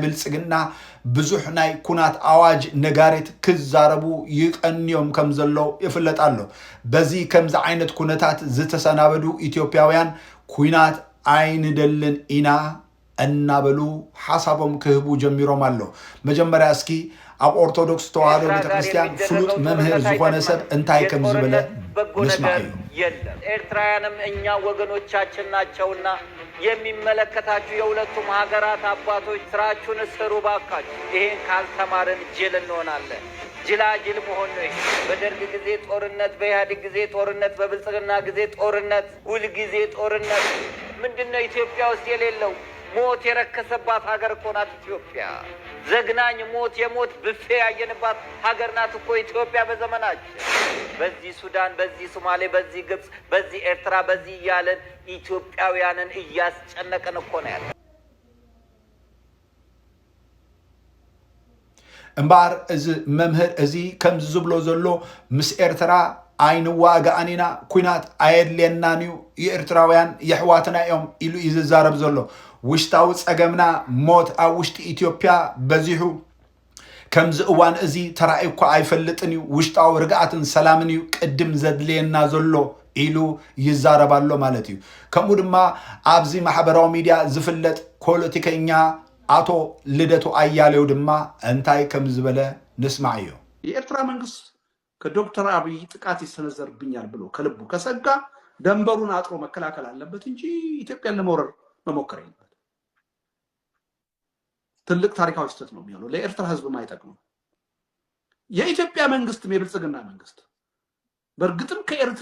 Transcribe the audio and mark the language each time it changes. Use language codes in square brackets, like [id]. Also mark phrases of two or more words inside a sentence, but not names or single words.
[ti] ብልጽግና ብዙሕ ናይ ኩናት አዋጅ ነጋሪት ክዛረቡ ይቀንዮም ከም ዘሎ ይፍለጥ ኣሎ በዚ ከምዚ ዓይነት ኩነታት ዝተሰናበዱ ኢትዮጵያውያን ኩናት አይንደልን ኢና እናበሉ ሐሳቦም ክህቡ ጀሚሮም አሎ መጀመሪያ እስኪ ኣብ ኦርቶዶክስ ተዋህዶ ቤተክርስቲያን ፍሉጥ መምህር ዝኾነ ሰብ እንታይ ከም ዝበለ ንስማዕ [am] የለም ኤርትራውያንም እኛ ወገኖቻችን ናቸውና የሚመለከታችሁ የሁለቱም ሀገራት አባቶች ስራችሁን ስሩ ባካችሁ ይሄን ካልተማርን ጅል እንሆናለን ጅላጅል መሆን ነው በደርግ ጊዜ ጦርነት በኢህአዴግ ጊዜ ጦርነት በብልጽግና ጊዜ ጦርነት ሁል ጊዜ ጦርነት ምንድነው ኢትዮጵያ ውስጥ የሌለው ሞት የረከሰባት ሀገር እኮ ናት ኢትዮጵያ ዘግናኝ ሞት የሞት ብፌ ያየንባት ሀገር ናት እኮ ኢትዮጵያ በዘመናችን በዚህ ሱዳን በዚህ ሶማሌ በዚህ ግብጽ በዚህ ኤርትራ በዚህ ያለን ኢትዮጵያውያንን እያስጨነቀን እኮ ነው ያለው [ti] እምባር እዚ መምህር እዚ ከም ዝብሎ ዘሎ ምስ ኤርትራ አይንዋጋአኒና ኩናት አየድልየናንዩ የኤርትራውያን የሕዋትና እዮም ኢሉ ይዛረብ ዘሎ ውሽጣዊ ጸገምና ሞት ኣብ ውሽጢ ኢትዮጵያ በዚሑ ከምዚ እዋን እዚ ተራእይኳ አይፈልጥን እዩ ውሽጣዊ ርግኣትን ሰላምን እዩ ቅድም ዘድልየና ዘሎ ኢሉ ይዛረባሎ ማለት እዩ ከምኡ ድማ ኣብዚ ማሕበራዊ ሚድያ ዝፍለጥ ፖለቲከኛ አቶ ልደቱ አያሌው ድማ እንታይ ከም ዝበለ ንስማዕ እዩ [am] የኤርትራ መንግስት ከዶክተር አብይ ጥቃት ይሰነዘርብኛል ብሎ ከልቡ ከሰጋ ደንበሩን አጥሮ መከላከል አለበት እንጂ ኢትዮጵያን ለመውረር መሞከር የለበት ትልቅ ታሪካዊ ስህተት ነው የሚሆነው ለኤርትራ ህዝብ ማይጠቅም የኢትዮጵያ መንግስት የብልጽግና መንግስት በእርግጥም ከኤርትራ